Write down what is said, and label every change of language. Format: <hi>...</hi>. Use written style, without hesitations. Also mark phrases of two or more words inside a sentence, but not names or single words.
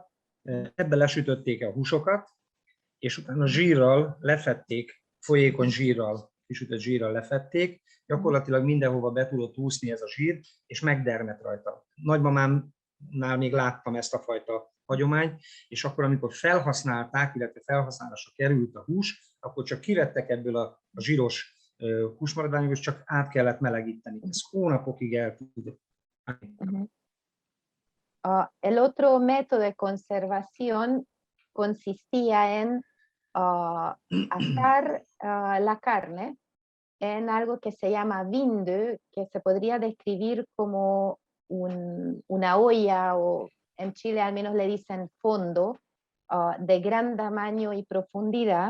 <hu>Ebbe lesütötték a húsokat, és utána zsírral lefették, folyékony zsírral, kisütött zsírral lefették, gyakorlatilag mindenhova be tudott úszni ez a zsír, és megdermet rajta. Nagymamámnál még láttam ezt a fajta hagyományt, és akkor, amikor felhasználták, illetve felhasználásra került a hús, akkor csak kivettek ebből a zsíros húsmaradványból, és csak át kellett melegíteni. Ez hónapokig el tudott.</hu> <es>El otro método de conservación consistía en asar la carne en algo que se llama vindő, que se podría describir como una olla, o en Chile al menos le dicen fondo, de gran tamaño y profundidad.</es>